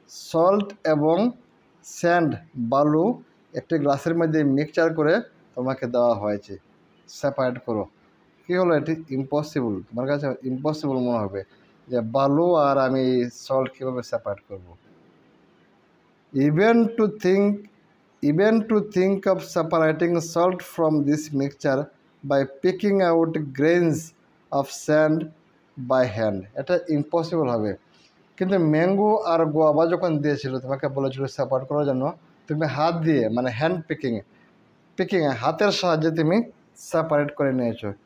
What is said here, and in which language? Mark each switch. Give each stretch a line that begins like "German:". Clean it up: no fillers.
Bangla: Salt এবং sand বালু একটি গ্লাসের মধ্যে মিক্সচার করে তোমাকে দেওয়া হয়েছে, সেপারেট করো। কী হলো, এটি ইম্পসিবল, তোমার কাছে ইম্পসিবল মনে হবে যে বালু আর আমি সল্ট কীভাবে সেপারেট করব।
English: Even to think of separating salt from this mixture by picking out grains of sand by hand,
Bangla: এটা ইম্পসিবল হবে। কিন্তু ম্যাঙ্গো আর গোয়াবা যখন দিয়েছিল, তোমাকে বলেছিল সেপারেট করার জন্য, তুমি হাত দিয়ে মানে হ্যান্ড পিকিং হাতের সাহায্যে তুমি সেপারেট করে নিয়েছো।